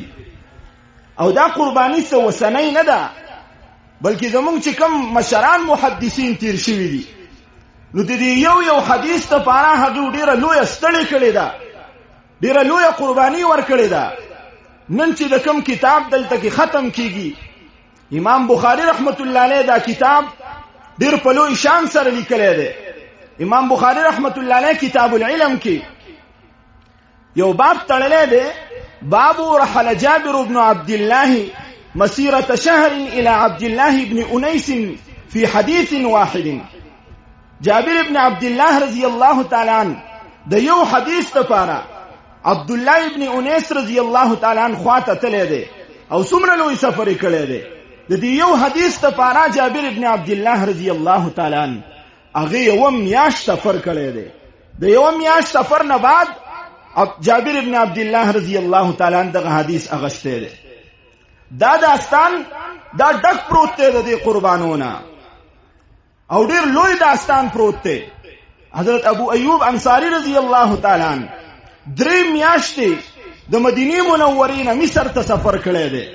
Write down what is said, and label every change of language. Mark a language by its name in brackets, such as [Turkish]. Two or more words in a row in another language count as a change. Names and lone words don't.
[Pashto] او دا قرباني څه وسنۍ نه ده، بلکې زمونږ چې کوم مشران محدثین تیر شوي دي نو د دې یو حدیث دپاره هغوی ډیره لویه ستړې کړې ده، ډیره لویه قرباني ورکړې ده. نن چې د کوم کتاب دلته کې ختم کیږي، امام بخاری رحمت الله علیه دا کتاب ډیر په لوی شان سره لیکلی دی. امام بخاری رحمت الله علیه کتاب العلم کې یو باب تړلی دی، [Arabic] باب رحل جابر بن عبد الله مسيرة شهر إلى عبد الله بن أنيس في حديث واحد. [Pashto] جابر بن عبد الله رضي الله تعالى عنه د یو حدیث لپاره عبد الله بن أنيس رضي الله تعالى عنه خواته تللی دی او څومره لوی سفر یې کړی دی. د دې یو حدیث لپاره جابر بن عبد الله رضي الله تعالى عنه هغه یو میاشت سفر کړی دی. د یو میاشت سفر نه بعد جابر ابن عبد الله رضی الله تعالی عنہ دغه حدیث اغشته ده. دا داستان دا ډک پروت دی د دې قربانونه او ډیر لوی داستان پروت دی. حضرت ابو ایوب انصاری رضی الله تعالی عنہ درې میاشتې د مدینه منورې نه مصر ته سفر کړی دی.